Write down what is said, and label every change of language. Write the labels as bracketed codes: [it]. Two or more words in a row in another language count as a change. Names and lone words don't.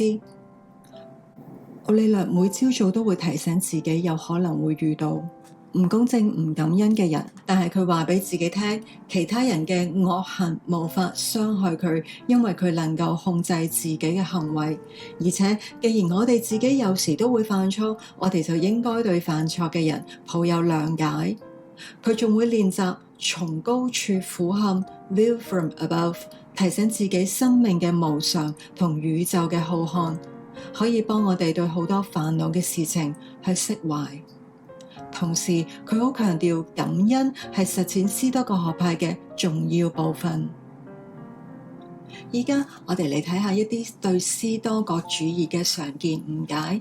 [yue] 奧利略每朝早都會提醒自己有可能會遇到唔公正、唔感恩嘅人，但係佢話俾自己聽，其他人嘅惡行無法傷害佢，因為佢能夠控制自己嘅行為。而且既然我哋自己有時都會犯錯，我哋就應該對犯錯嘅人抱有諒解。佢仲會練習從高處俯瞰 [en] View from above， [yue] 提醒自己生命嘅無常同宇宙嘅浩瀚，可以幫我哋對好多煩惱嘅事情去釋懷。同時，佢好強調感恩係實踐斯多葛學派嘅重要部分。而家我哋嚟睇下一啲對斯多葛主義嘅常見誤解。